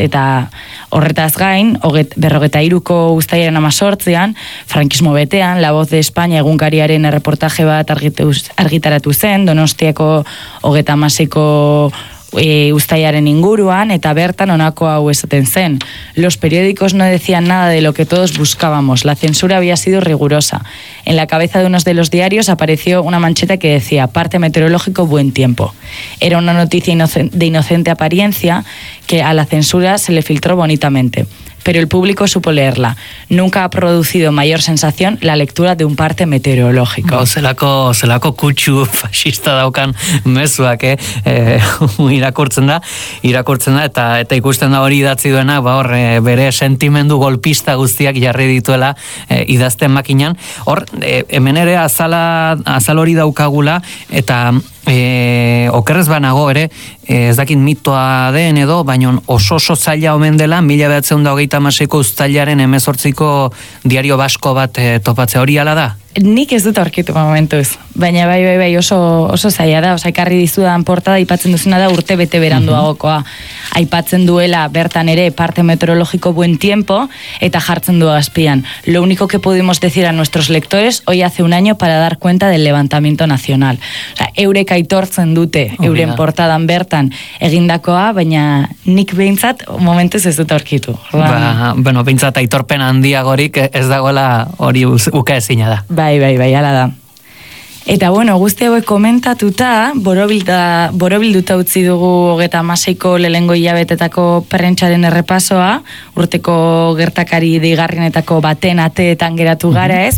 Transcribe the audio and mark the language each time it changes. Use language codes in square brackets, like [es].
[eu] Eta horretaz gain, 43ko uztailaren 18an, frankismo betean, La Voz de España egunkariaren erreportaje bat argitaratu zen, Donostiako 36ko uztailaren inguruan, eta bertan honako hau esaten zen. [es] Los periódicos no decían nada de lo que todos buscábamos. La censura había sido rigurosa. En la cabeza de unos de los diarios apareció una mancheta que decía parte meteorológico buen tiempo. Era una noticia de inocente apariencia que a la censura se le filtró bonitamente. Pero el público supo leerla. Nunca ha producido mayor sensación la lectura de un parte meteorológico. [eu] Zelako kutxu fascista daukan mezuak, irakurtzen da, eta ikusten da hori idatzi duena, bere sentimendu golpista guztiak jarri dituela idazten makinan. Hor, hemen ere azal hori daukagula, eta okerrez banago ere, ez dakit mitoa den edo, baino oso zaila omen dela 1936ko uztailaren 18ko Diario Basko bat topatzea. Hori hala da? Nik ez dut aurkitu momentuz, baina bai oso zaila da. Osa, ikarri dizudan portada aipatzen duzuna da urte bete beranduagokoa. Aipatzen duela bertan ere parte meteorologiko [es] buen tiempo, [eu] eta jartzen du azpian: [es] lo único que pudimos decir a nuestros lectores hoy hace un año para dar cuenta del levantamiento nacional. [eu] Osa, eurek aitortzen dute euren portadan bertan egindakoa, baina nik behintzat momentuz ez dut aurkitu. Behintzat aitorpen handiagorik ez dagoela hori uka ezina da. Bai, hala da. Eta guzti hauek komentatuta, borobilduta utzi dugu 36ko lehengo hilabetetako prentsaren errepasoa, urteko gertakari deigarrienetako baten ateetan geratu gara, ez?